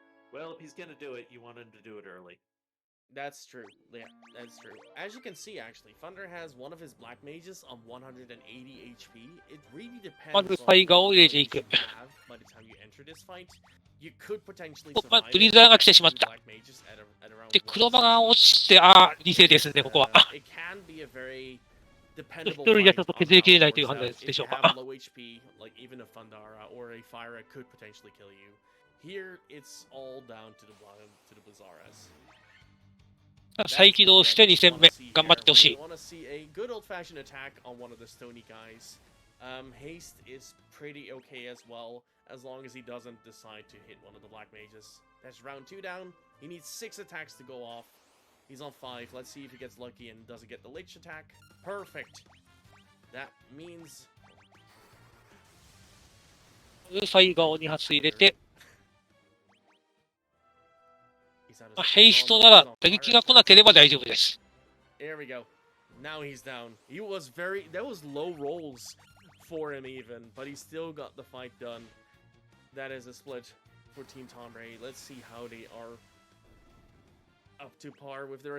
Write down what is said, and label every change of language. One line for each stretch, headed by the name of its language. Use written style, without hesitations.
English: Well, if he's gonna do it, you want him to do it early. That's true. Yeah, that's true. As you can see, actually, Thunder has one of his black mages on 180 HP. It really depends on what you have by the time you enter this fight. You could potentially survive it.
Japanese: ブリザーが来てしまった。で、黒場が落ちて、リセですね、ここは。
English: It can be a very
Japanese: 一人じゃちょっと削りきれないという判断でしょうか。
English: low HP, like even a Thundara or a Fyra could potentially kill you. Here, it's all down to the bottom, to the Bizarres.
Japanese: 再起動して2戦目、頑張ってほしい。
English: We want to see a good old-fashioned attack on one of the stony guys. Haste is pretty okay as well, as long as he doesn't decide to hit one of the black mages. That's round 2 down. He needs 6 attacks to go off. He's on 5. Let's see if he gets lucky and doesn't get the lich attack. Perfect. That means...
Japanese: ファイガーを2発入れて、ヘイストなら打撃が来なければ大丈夫です。
English: There we go. Now he's down. He was that was low rolls for him even, but he still got the fight done. That is a split for Team Tombre. Let's see how they are up to par with their